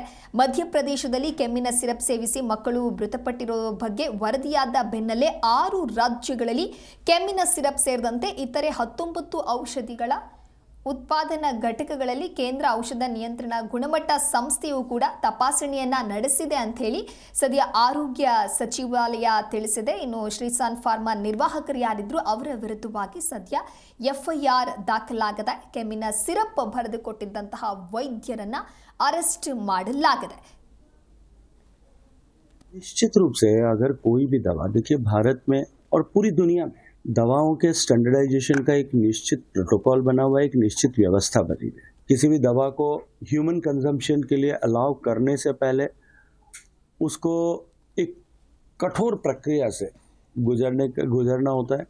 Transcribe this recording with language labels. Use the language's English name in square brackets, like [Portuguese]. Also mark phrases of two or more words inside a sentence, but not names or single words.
[Kannada] ಮಧ್ಯಪ್ರದೇಶದಲ್ಲಿ ಕೆಮ್ಮಿನ ಸಿರಪ್ ಸೇವಿಸಿ ಮಕ್ಕಳು ಮೃತಪಟ್ಟಿರೋ ಬಗ್ಗೆ ವರದಿಯಾದ ಬೆನ್ನಲ್ಲೇ 6 ರಾಜ್ಯಗಳಲ್ಲಿ ಕೆಮ್ಮಿನ ಸಿರಪ್ ಸೇರಿದಂತೆ ಇತರೆ 19 ಔಷಧಿಗಳ ಉತ್ಪಾದನಾ ಘಟಕಗಳಲ್ಲಿ ಕೇಂದ್ರ ಔಷಧ ನಿಯಂತ್ರಣ ಗುಣಮಟ್ಟ ಸಂಸ್ಥೆಯು ಕೂಡ ತಪಾಸಣೆಯನ್ನ ನಡೆಸಿದೆ ಅಂತ ಹೇಳಿ ಸದ್ಯ ಆರೋಗ್ಯ ಸಚಿವಾಲಯ ತಿಳಿಸಿದೆ. ಇನ್ನು ಶ್ರೀಸಾನ್ ಫಾರ್ಮಾ ನಿರ್ವಾಹಕರು ಯಾರಿದ್ರು ಅವರ ವಿರುದ್ಧವಾಗಿ ಸದ್ಯ ಎಫ್ಐಆರ್ ದಾಖಲಾಗಿದೆ. ಕೆಮ್ಮಿನ ಸಿರಪ್ ಬರೆದುಕೊಟ್ಟಿದ್ದಂತಹ ವೈದ್ಯರನ್ನ ಅರೆಸ್ಟ್ ಮಾಡಲಾಗಿದೆ. [Hindi] निश्चित रूप से अगर कोई भी दवा, देखिए भारत में और पूरी दुनिया में दवाओं के स्टैंडर्डाइजेशन का एक निश्चित प्रोटोकॉल बना हुआ है, एक निश्चित व्यवस्था बनी हुई है. किसी भी दवा को [English] human consumption [Hindi] के लिए अलाउ करने से पहले उसको एक कठोर प्रक्रिया से गुजरना होता है.